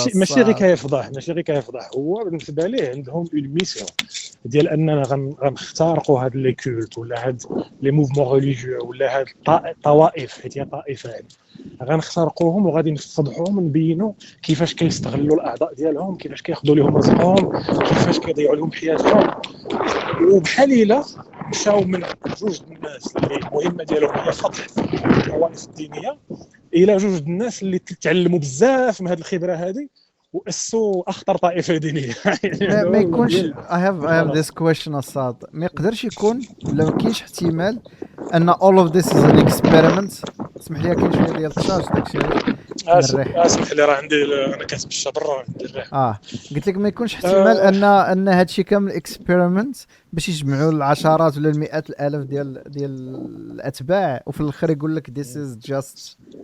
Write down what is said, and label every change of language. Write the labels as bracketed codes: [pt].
[ar] ماشي غير كيفضح، هو بالنسبه ليه عندهم اون ميسيون ديال اننا غنخترقوا هاد لي كولت ولا هاد لي موفمون ريليجيو ولا هاد الطوائف، حيت هي طائفه يعني غنخترقوهم وغادي نفضحوهم، نبينوا كيفاش كيستغلوا الاعضاء ديالهم، كيفاش كياخذوا لهم رزقهم، كيفاش كيضيعوا لهم حياتهم. وبحال الا مشاو من جوج الناس اللي المهمه ديالهم هي فضح الطوائف الدينيه الى جوج الناس اللي تعلموا بزاف من هذه الخبره هذه واسسوا اخطر طائفه دينيه. ما يكونش [en] I have this question [ar] أصاد. ما يقدرش يكون ولا ما كاينش احتمال ان [en] all of this is an experiment؟ [ar] اسمح لي كاين شويه ديال الطاج داكشي. اسمح لي راه عندي انا كنتمشى برا قلت لك ما يكونش احتمال ان هادشي كامل اكسبيرمنت باش يجمعوا العشرات ولا المئات الالاف ديال الاتباع، وفي الاخر يقول لك [en] this is just